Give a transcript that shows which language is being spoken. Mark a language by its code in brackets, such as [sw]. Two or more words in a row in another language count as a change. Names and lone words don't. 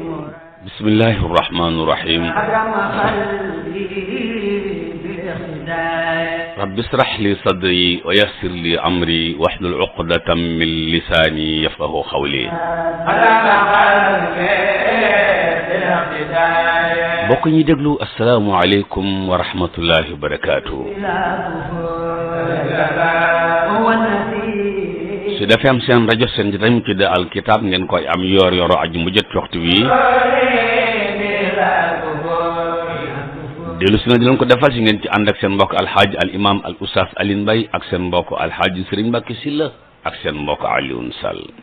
[ar] بسم الله الرحمن الرحيم أكرم خلقي بالهداية رب اشرح لي صدري ويسر لي أمري واحلل عقدة من لساني يفقه قولي أكرم خلقي بالهداية [wo] mbokk ñi déglu [ar] السلام عليكم ورحمة الله وبركاته. هو النبي [wo] su defee am seen rajo seen ji tamit tudd alkitab ngeen koy am yoor yooro aju mu jot waxtu wi dellu si na di leen ko defal si ngeen ci ànd ak seen mbokk alxaaj al imam al oustaz Alioune Mbaye ak seen mbokk alxaaj Serigne Mbacké Sylla ak seen mbokk Alioune Sall